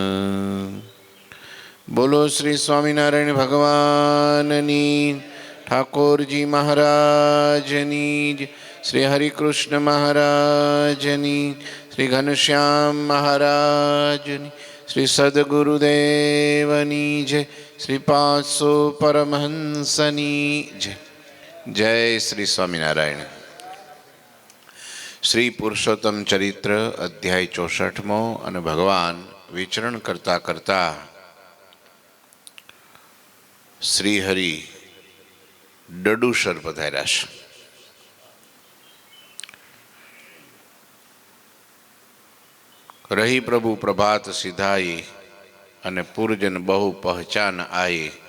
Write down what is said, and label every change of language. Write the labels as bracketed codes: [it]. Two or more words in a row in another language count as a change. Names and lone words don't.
[gu] બોલો શ્રી સ્વામીનારાયણ ભગવાનની, ઠાકુરજી મહારાજની, શ્રી હરિકૃષ્ણ મહારાજની, શ્રી ઘનશ્યામ મહારાજની, શ્રી સદ્ગુરુદેવની જય, શ્રી 500 પરમહંસની જય। જય શ્રી સ્વામીનારાયણ। શ્રી પુરુષોત્તમ ચરિત્ર અધ્યાય 64મો અને ભગવાન વિચરણ કરતા કરતા શ્રીહરિ ડડુસર પધાર્યા છે. [hi] रही प्रभु प्रभात सिधाई अने पूरजन बहु पहचान आई.